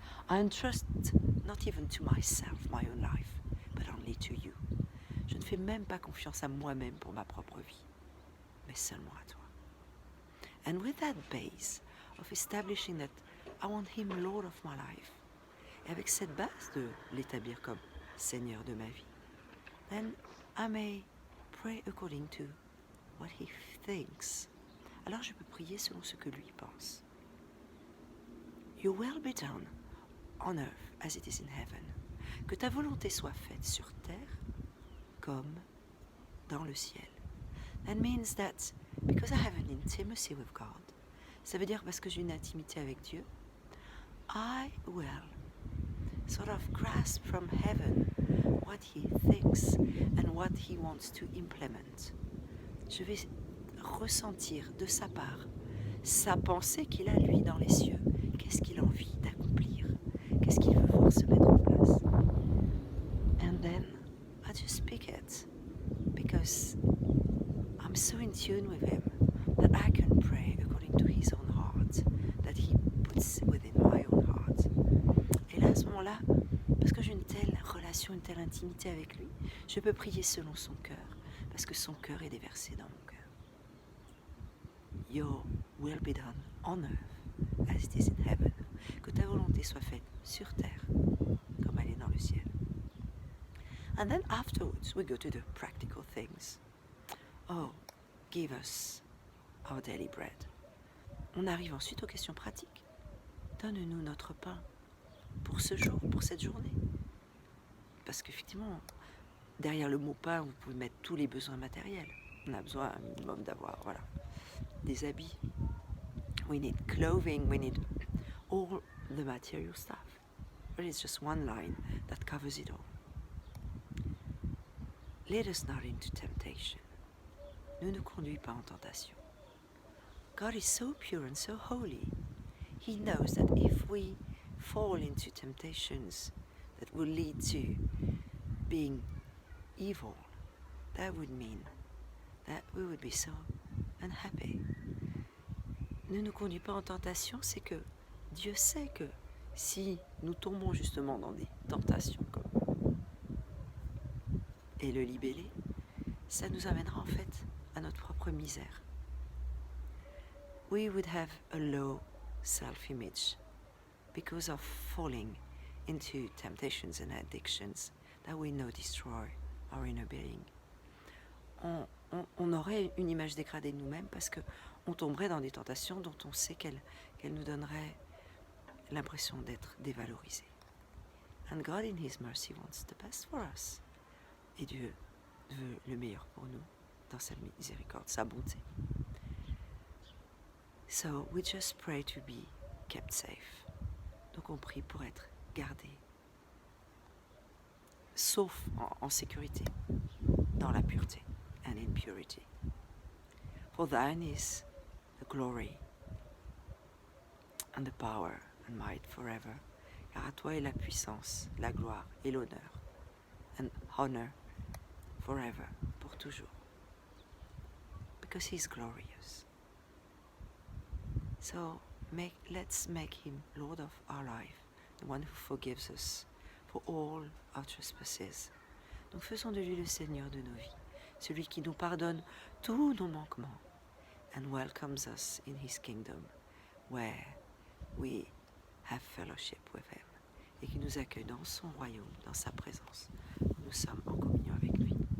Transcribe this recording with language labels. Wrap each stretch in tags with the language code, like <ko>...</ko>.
<en>I entrust not even to myself my own life, but only to you.</en> <fr>Je ne fais même pas confiance à moi-même pour ma propre vie, mais seulement à toi.</fr> <en>And with that base of establishing that I want him Lord of my life,</en> <fr>et avec cette base de l'établir comme Seigneur de ma vie,</fr> <en>then I may pray according to what he thinks.</en> <fr>Alors je peux prier selon ce que lui pense.</fr> <en>Your will be done on earth as it is in heaven.</en> <fr>Que ta volonté soit faite sur terre comme dans le ciel.</fr> <en>That means that because I have an intimacy with God,</en> <fr>ça veut dire parce que j'ai une intimité avec Dieu,</fr> <en>I will sort of grasp from heaven what he thinks and what he wants to implement.</en> <fr>Je vais ressentir de sa part sa pensée qu'il a lui dans les cieux. Qu'est-ce qu'il a envie d'accomplir? Qu'est-ce qu'il veut voir se mettre en place?</fr> <en>And then I just speak it because I'm so in tune with him that I can pray according to his own heart that he puts within my own heart.</en> <fr>Et là, à ce moment-là, parce que j'ai une telle relation, une telle intimité avec lui, je peux prier selon son cœur, parce que son cœur est déversé dans mon cœur.</fr> <en>Your will be done on earth as it is in heaven.</en> <fr>Que ta volonté soit faite sur terre, comme elle est dans le ciel.</fr> <en>And then afterwards, we go to the practical things. Oh, give us our daily bread.</en> <fr>On arrive ensuite aux questions pratiques. Donne-nous notre pain pour ce jour, pour cette journée. Parce qu'effectivement, derrière le mot pain, vous pouvez mettre tous les besoins matériels. On a besoin un minimum d'avoir, voilà, des habits.</fr> <en>We need clothing, we need all the material stuff. But it's just one line that covers it all. Lead us not into temptation.</en> <fr>Ne nous conduis pas en tentation.</fr> <en>God is so pure and so holy. He knows that if we fall into temptations that will lead to being evil, that would mean that we would be so unhappy.</en> <fr>Ne nous conduis pas en tentation, c'est que Dieu sait que si nous tombons justement dans des tentations comme et le libellé, ça nous amènera en fait à notre propre misère.</fr> <en>We would have a low self-image because of falling into temptations and addictions that we know destroy our inner being.</en> <fr>On aurait une image dégradée de nous-mêmes parce qu'on tomberait dans des tentations dont on sait qu'elles nous donneraient l'impression d'être dévalorisés.</fr> <en>And God in His mercy wants the best for us.</en> <fr>Et Dieu veut le meilleur pour nous dans sa miséricorde, sa bonté.</fr> <en>So we just pray to be kept safe.</en> <fr>Donc on prie pour être gardé, sauf en sécurité, dans la pureté,</fr> <en>and in purity. For thine is the glory and the power and might forever.</en> <fr>Car à toi est la puissance, la gloire et l'honneur,</fr> <en>and honor forever,</en> <fr>pour toujours.</fr> <en>Because he is glorious. So let's make him Lord of our life, the one who forgives us for all our trespasses.</en> <fr>Donc faisons de lui le Seigneur de nos vies, celui qui nous pardonne tous nos manquements,</fr> <en>and welcomes us in his kingdom, where we have fellowship with him,</en> <fr>et qui nous accueille dans son royaume, dans sa présence. Nous sommes en communion avec lui.</fr>